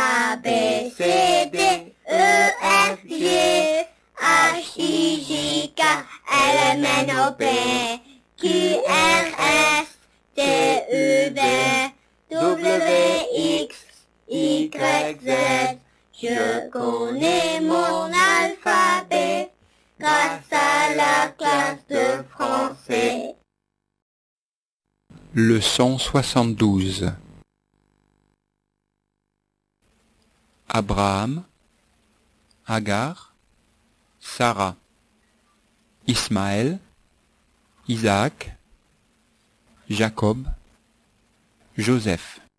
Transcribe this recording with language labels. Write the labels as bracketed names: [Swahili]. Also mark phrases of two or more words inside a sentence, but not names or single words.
[French] A, B, C, D, E, F, G, H, I, J, K, L, M, N, O, P, Q, R, S, T, U, V, W, X, Y, Z. Je connais mon alphabet grâce à la classe de français. Leçon 72. Abraham, Agar, Sarah, Ismaël, Isaac, Jacob, Joseph.